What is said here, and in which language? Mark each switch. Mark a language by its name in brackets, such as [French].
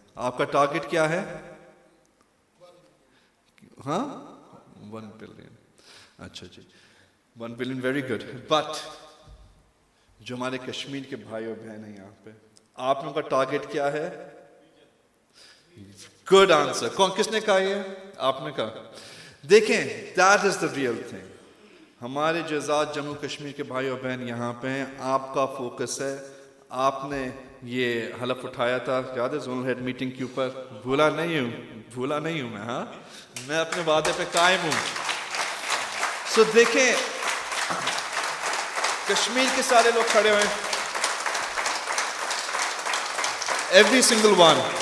[Urdu] آپ کا ٹارگٹ کیا ہے؟ ہاں 1 بلین. اچھا جی 1 بلین, [English] Very good. [Urdu] بٹ جو ہمارے کشمیر کے بھائی اور بہن ہیں یہاں پہ, آپ لوگوں کا ٹارگٹ کیا ہے؟ [English] Good answer. [Urdu] کس نے کہا یہ؟ آپ نے کہا. [English] دیکھیں that is the real thing. [Urdu] ہمارے جزات جموں کشمیر کے بھائی اور بہن یہاں پہ ہیں, آپ کا فوکس ہے. آپ نے یہ حلف اٹھایا تھا, یاد ہے زونل ہیڈ میٹنگ کے اوپر؟ بھولا نہیں ہوں میں. ہاں میں اپنے وعدے پہ قائم ہوں. سو دیکھیں کشمیر کے سارے لوگ کھڑے ہوئے, [English] Every single one.